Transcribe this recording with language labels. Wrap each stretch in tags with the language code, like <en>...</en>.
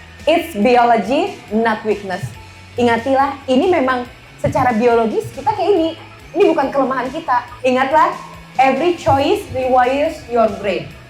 <en>It's biology, not weakness.</en> <id>Ingatilah, ini memang secara biologis kita kayak ini. Ini bukan kelemahan kita. Ingatlah,</id> <en>every choice rewires your brain.</en>